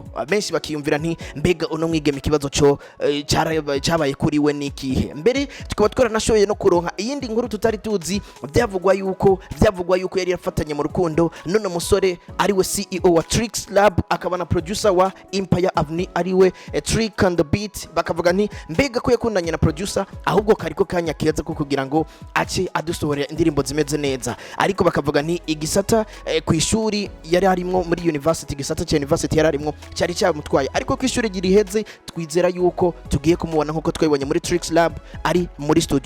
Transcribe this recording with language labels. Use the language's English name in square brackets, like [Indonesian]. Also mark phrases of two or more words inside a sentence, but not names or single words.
[Rundi] Benshi bakiyumvira nti mbega uno mwigeme ikibazo cyo cyabaye kuri we nikihe? Mbere tukaba twaranashoye no kuronka iyindi nkuru tutari tuzi, byavugwa yuko yari yafatanye mu rukundo none musore ari we CEO wa Tricks Lab akaba na producer wa Empire Avenue ari we Trick on the Beat. Bakavuga nti mbega ko yakundanye na producer, ahubwo kariko kanya keza ko kugira ngo ace adusohorera indirimbo zimeze neza. Ariko bakavuga nti igisata ku ishuri yari harimo muri university, igisata cya university yararimwo cyari cyamutwaye, ariko ku ishuri giriheze twizera yuko tugiye kumubona nkuko twabibonye muri Tricks Lab ari muri studio.